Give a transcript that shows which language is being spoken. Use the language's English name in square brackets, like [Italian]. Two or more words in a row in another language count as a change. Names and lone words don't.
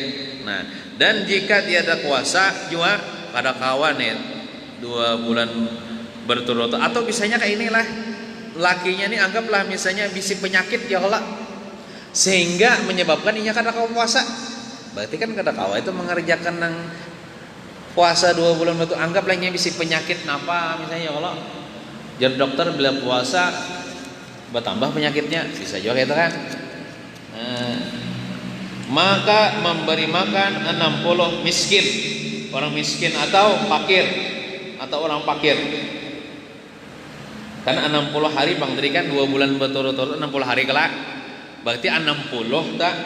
[Banjar] Nah, dan jika tiada kuasa juga kada kawan 2 bulan berturut-turut. Atau misalnya kayak inilah lakinya nih anggaplah misalnya bisi penyakit [Arabic] يا الله, [Banjar] sehingga menyebabkan inya kada kawa puasa. Berarti kan kada kawa itu mengerjakan nang puasa 2 bulan berturut. Anggaplah inya bisi penyakit napa misalnya [Arabic] يا الله, [Indonesian] jadi dokter bila puasa bertambah penyakitnya, bisa juga itu kan. Maka memberi makan 60 miskin, orang miskin atau fakir, atau orang fakir. Karena 60 hari bang berikan 2 bulan berturut-turut 60 hari kelak, berarti 60 tak.